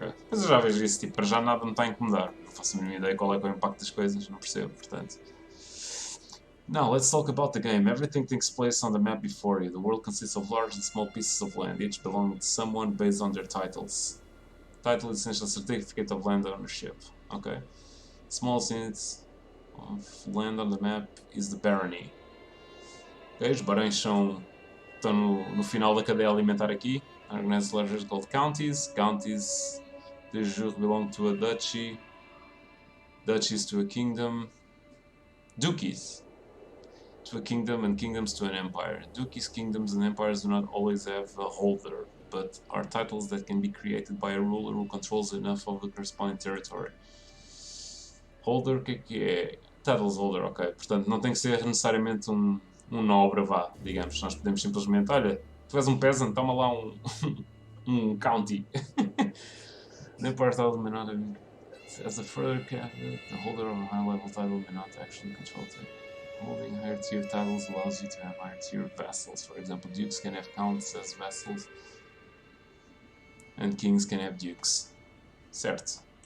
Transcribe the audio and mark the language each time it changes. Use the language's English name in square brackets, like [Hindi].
[Portuguese] Mas eu já vejo isso, tipo, para já nada me está a incomodar. Não faço a mínima ideia qual é o impacto das coisas, não percebo, portanto. [English] Now, let's talk about the game. Everything takes place on the map before you. The world consists of large and small pieces of land, each belonging to someone based on their titles. Title is essentially a certificate of land ownership. Okay. Small units of land on the map is the barony. [Portuguese] Okay, os barões estão no final da cadeia alimentar aqui. [English] Organized larger called counties. Counties de jure belong to a duchy. Duchies to a kingdom. Duchies to a kingdom and kingdoms to an empire. Duchies, kingdoms and empires do not always have a holder, but are titles that can be created by a ruler who controls enough of the corresponding territory. [Portuguese] Holder, o que é? Titles holder, ok. Portanto, não tem que ser necessariamente um nobre, vá, digamos. Nós podemos simplesmente, olha, tu és um peasant, toma lá um county. [English] The empire title may not have... As a further caveat, the holder of a high-level title may not actually control it. Holding higher tier titles allows you to have higher tier vassals. For example, dukes can have counts as vassals, and kings can have dukes. Certo.